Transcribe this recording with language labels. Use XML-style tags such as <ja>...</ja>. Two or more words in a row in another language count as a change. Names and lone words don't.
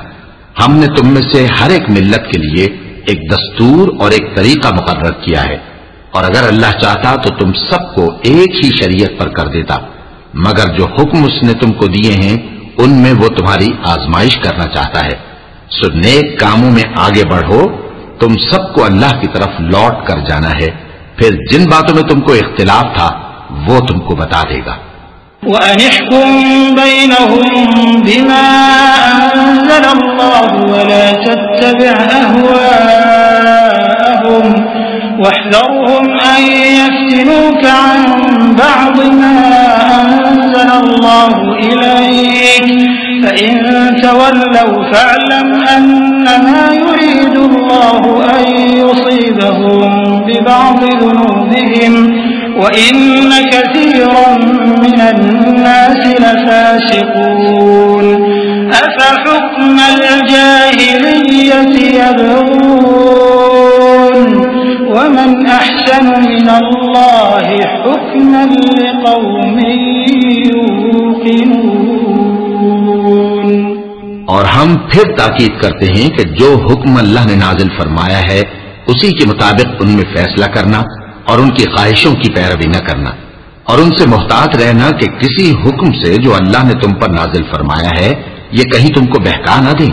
<hi>हमने तुम में से हर एक मिल्लत के लिए एक दस्तूर और एक तरीका मुकर्रर किया है, और अगर अल्लाह चाहता तो तुम सबको एक ही शरीयत पर कर देता, मगर जो हुक्म उसने तुमको दिए हैं उनमें वो तुम्हारी आजमाइश करना चाहता है। सो नेक कामों में आगे बढ़ो, तुम सबको अल्लाह की तरफ लौट कर जाना है, फिर जिन बातों में तुमको इख्तिलाफ था वो तुमको बता देगा।</hi> <ar>وأن احكم بينهم بما أنزل الله ولا تتبع أهواءهم واحذرهم أن يفتنوك عن بعض ما أنزل الله إليك فإن تولوا فاعلم أنما يريد الله أن يصيبهم ببعض ذنوبهم وإن كثيرا من الناس لفاسقون أفحكم الجاهلية يبغون ومن أحسن من الله حكما لقوم يوقنون.</ar> <hi>और हम फिर ताकीद करते हैं कि जो हुक्म अल्लाह ने नाजिल फरमाया है उसी के मुताबिक उनमें फैसला करना और उनकी ख्वाहिशों की पैरवी न करना, और उनसे मुहतात रहना कि किसी हुक्म से जो अल्लाह ने तुम पर नाजिल फरमाया है ये कहीं तुमको बहका न दें।</hi>